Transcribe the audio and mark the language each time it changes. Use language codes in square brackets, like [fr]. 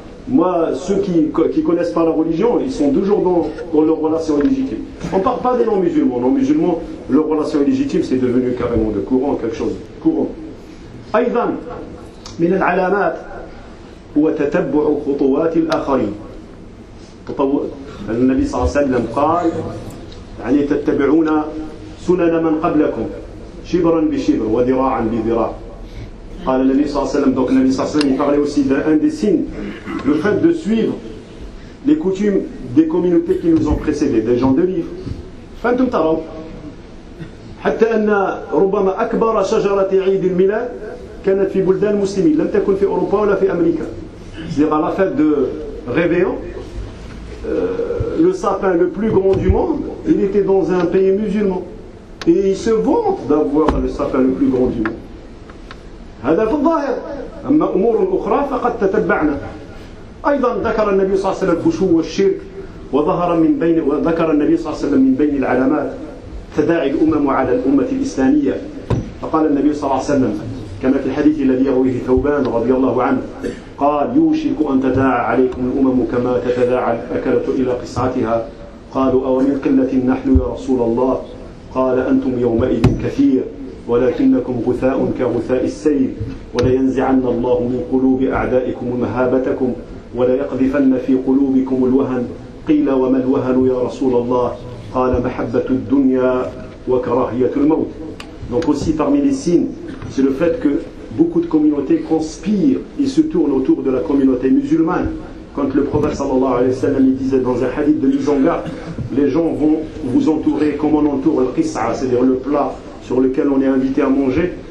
[fr] Moi, ceux qui ne connaissent pas la religion, ils sont toujours dans leur relation légitime. On ne parle pas des non-musulmans. Non-musulmans, leur relation légitime, c'est devenu carrément de courant, quelque chose de courant. [ar] Aïdan, min al-alamat. وتتبع خطوات الآخرين النبي صلى الله عليه وسلم قال يعني تتبعون سنن من قبلكم شبرا بشبر وذراعا بذراع. قال النبي صلى الله عليه وسلم [fr] دونك النبي صلى الله عليه وسلم parlait aussi d'un des signes, le fait de suivre les coutumes des communautés qui nous ont précédés, des gens de livre. [ar] فانتم ترون حتى ان ربما اكبر شجره عيد الميلاد كانت في بلدان المسلمين لم تكن في اوروبا ولا في امريكا. [fr] C'est-à-dire à la fête de Réveillon, le sapin le plus grand du monde, il était dans un pays musulman. Et il se vante d'avoir le sapin le plus grand du monde. [ar] هذا في الظاهر. أما أمور أخرى فقد تتبعنا. أيضا ذكر النبي صلى الله عليه وسلم الفشو والشرك وظهر من بين وذكر النبي صلى الله عليه وسلم من بين العلامات تداعي الأمم على الأمة الإسلامية. فقال النبي صلى الله عليه وسلم كما في الحديث الذي يرويه ثوبان رضي الله عنه قال يوشك أن تداعى عليكم الأمم كما تتداعى الأكلة إلى قصعتها. قالوا أو من قلة نحن يا رسول الله؟ قال أنتم يومئذ كثير ولكنكم غثاء كغثاء السيل ولينزعن الله من قلوب أعدائكم مهابتكم ولا يقذفن في قلوبكم الوهن. قيل وما الوهن يا رسول الله؟ قال محبة الدنيا وكراهية الموت. [fr] Donc aussi parmi les signes, c'est le fait que beaucoup de communautés conspirent et se tournent autour de la communauté musulmane. Quand le prophète sallallahu alayhi wa sallam disait dans un hadith de mise en garde, les gens vont vous entourer comme on entoure le qis'a, c'est-à-dire le plat sur lequel on est invité à manger.